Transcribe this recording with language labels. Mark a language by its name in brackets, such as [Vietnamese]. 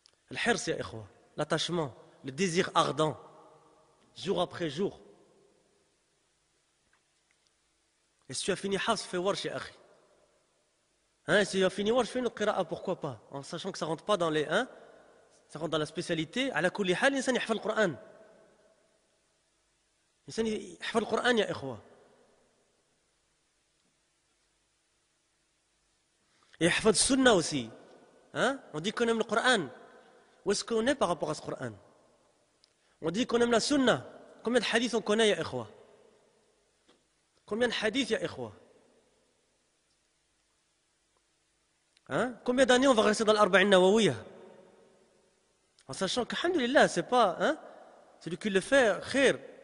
[Arabic] Al-hirs, ya ikhwa, [French] l'attachement, le désir ardent, jour après jour. Et si tu as fini Hafs, fais warsh, [Arabic] ya akhi. [French] Si tu as fini warsh, fais une qira'a, pourquoi pas? En sachant que ça rentre pas dans les... ça rentre dans la spécialité. [Arabic] على كل حال الإنسان يحفظ القرآن. الإنسان يحفظ القرآن يا إخوة. يحفظ السنة [French] aussi. On dit qu'on aime le Coran. Où est-ce qu'on est par rapport à ce Coran? On dit qu'on aime la sunna. Combien de hadiths on connaît, [Arabic] ya ikhwa? [French] Combien de hadiths, ya ikhwa? Combien d'années on va rester dans l'Arba'in Nawawiyah? En sachant que, alhamdulillah, c'est pas, celui qui le fait, khair.